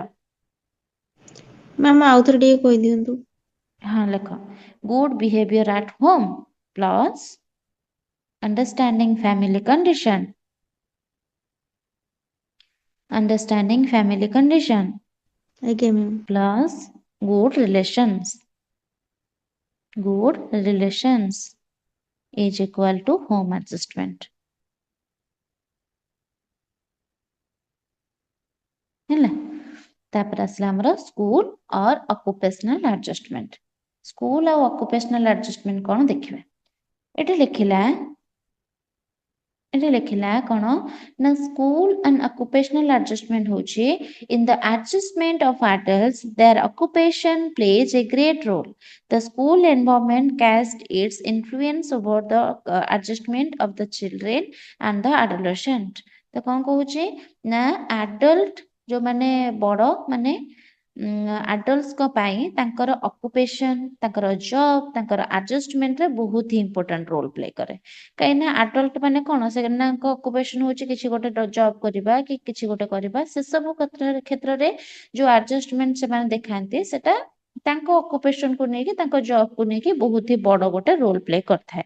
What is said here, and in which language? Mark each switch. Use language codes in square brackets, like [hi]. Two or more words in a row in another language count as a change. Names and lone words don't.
[or] ମ୍ୟାମ୍ ଆଉଥରେ ଟିକେ କହିଦିଅନ୍ତୁ। ହଁ, ଲେଖ। [en] good behavior at home plus understanding family condition, [or] ଆଜ୍ଞା ମ୍ୟାମ୍। [en] plus good relations is equal to home adjustment, [or] ହେଲା। ତାପରେ ଆସିଲା ଆମର [en] school or occupational adjustment. [or] ସ୍କୁଲ ଆଉ [en] occupational adjustment [or] କଣ ଦେଖିବା। ଏଠି ଲେଖିଲା କଣ ନା [en] school and occupational adjustment ହଉଛି in the adjustment of adults their occupation plays a great role. The school environment casts its influence over the adjustment of the children and the adolescent। [or] ତ କଣ କହୁଛି ନା adult ଯୋଉମାନେ ବଡ ମାନେ adultsଙ୍କ ପାଇଁ ତାଙ୍କର ଅକୁପେସନ, ତାଙ୍କର ଜବ୍, ତାଙ୍କର ଆଡଜଷ୍ଟମେଣ୍ଟରେ ବହୁତ ହି [en] important role play [or] କରେ। କାହିଁକିନା ଆଡଲ୍ଟ ମାନେ କଣ ସେମାନଙ୍କ ଅକୁପେସନ ହଉଛି କିଛି ଗୋଟେ ଜବ୍ କରିବା କି କିଛି ଗୋଟେ କରିବା, ସେସବୁ କ୍ଷେତ୍ରରେ ଯୋଉ ଆଡଜଷ୍ଟମେଣ୍ଟ ସେମାନେ ଦେଖାନ୍ତି ସେଟା ତାଙ୍କ ଅକୁପେସନକୁ ନେଇକି ତାଙ୍କ ଜବକୁ ନେଇକି ବହୁତ ହି ବଡ ଗୋଟେ [en] role play [or] କରିଥାଏ।